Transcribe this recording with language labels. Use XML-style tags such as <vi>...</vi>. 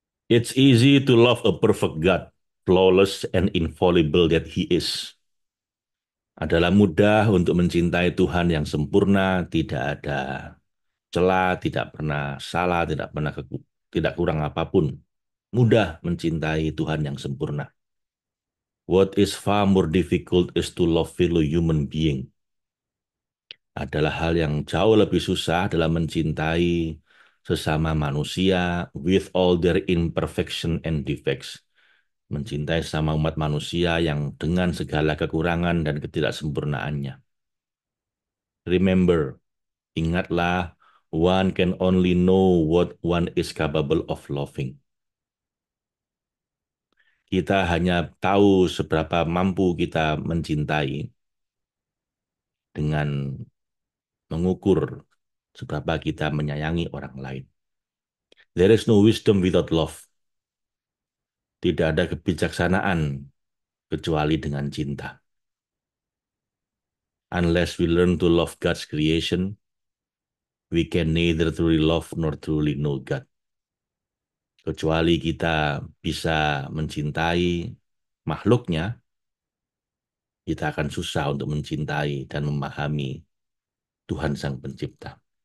<en>It's easy to love a perfect God, flawless and infallible that He is.</en> <id>Adalah mudah untuk mencintai Tuhan yang sempurna, tidak ada celah, tidak pernah salah, tidak kurang apapun. Mudah mencintai Tuhan yang sempurna.</id> <en>What is far more difficult is to love fellow human being.</en> <id>Adalah hal yang jauh lebih susah dalam mencintai sesama manusia</id> <en>with all their imperfection and defects.</en> <id>Mencintai sama umat manusia yang dengan segala kekurangan dan ketidaksempurnaannya.</id> <en>Remember,</en> <id>ingatlah,</id> <en>one can only know what one is capable of loving.</en> <id>Kita hanya tahu seberapa mampu kita mencintai dengan mengukur seberapa kita menyayangi orang lain.</id> <en>There is no wisdom without love.</en> <id>Tidak ada kebijaksanaan kecuali dengan cinta.</id> <en>Unless we learn to love God's creation, we can neither truly love nor truly know God.</en> <id>Kecuali kita bisa mencintai makhluknya, kita akan susah untuk mencintai dan memahami Tuhan Sang Pencipta.</id>